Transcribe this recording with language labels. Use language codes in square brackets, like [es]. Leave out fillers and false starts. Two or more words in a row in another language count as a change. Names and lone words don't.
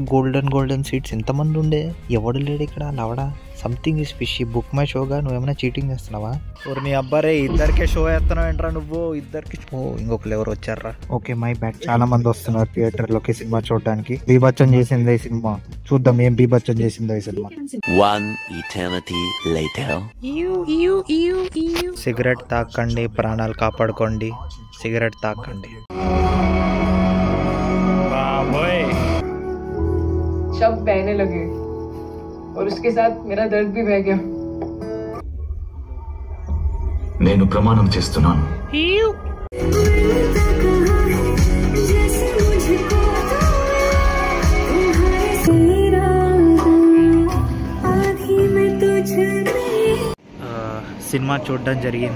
[en] golden seats [te] ఎంతమంది ఉండే, ఎవడు లేడు ఇక్కడ లవడ. [en] something is fishy. [te] బుక్ మై షోగా నువ్వేమైనా చీటింగ్ చేస్తున్నావా? ఓరు నీ అబ్బారే, ఇద్దరికే షో వేస్తున్నావు ఏంట్రా నువ్వు? ఇద్దరికి ఇంకొకరు ఎవరు వచ్చారా? [en] okay, my bad. [te] చాలా మంది వస్తున్నారు థియేటర్ లోకి సినిమా చూడడానికి. బీభత్సం చేసింది ఈ సినిమా. చూద్దాం ఏం బీభత్సం చేసిందో ఈ సినిమా. [en] One eternity later. [te] సిగరెట్ తాకండి, ప్రాణాలు కాపాడుకోండి. సిగరెట్ తాకండి. [hi] शब्द बहने लगे और उसके साथ मेरा दर्द भी बह गया. [te] నేను ప్రమాణం చేస్తున్నాను. సినిమా చూడడం జరిగింది.